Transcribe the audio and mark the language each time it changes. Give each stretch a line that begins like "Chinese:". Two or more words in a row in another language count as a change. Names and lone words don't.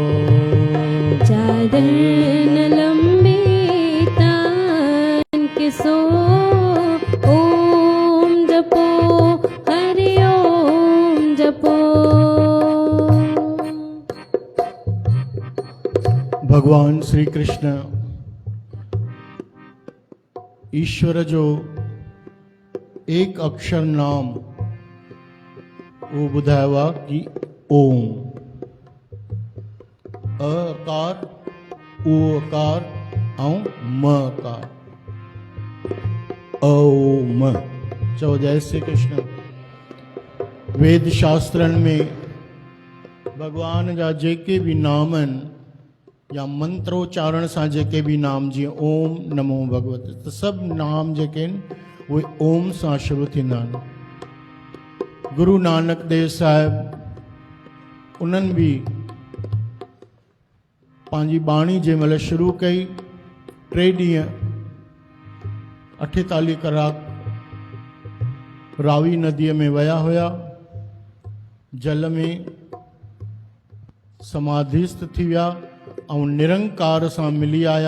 Hindi: चादर न लंबी तान के सो, ओम जपो हरि ओम जपो।
Sindhi: भगवान श्री कृष्ण ईश्वर जो एक अक्षर नाम वो ॿुधायो आहे कि ओम। अकार उ अकार ऐं म अकार, ओम। चओ जय श्री कृष्ण। वेद शास्त्रनि में भगवान जा जेके भी नाम आहिनि या मंत्रोच्चारण सां जेके भी नाम, जीअं
Sanskrit: ओम नमो भगवते,
Sindhi: त सभु नाम जेके आहिनि उहे ओम सां शुरू थींदा आहिनि। गुरु नानक देव साहिब उन्हनि बि पंहिंजी बाणी जंहिं महिल शुरू कई, 3 ॾींहं 48 कलाक रावी नदीअ में विया हुया, जल में समाधिस्थ थी विया ऐं निरंकार सां मिली आया।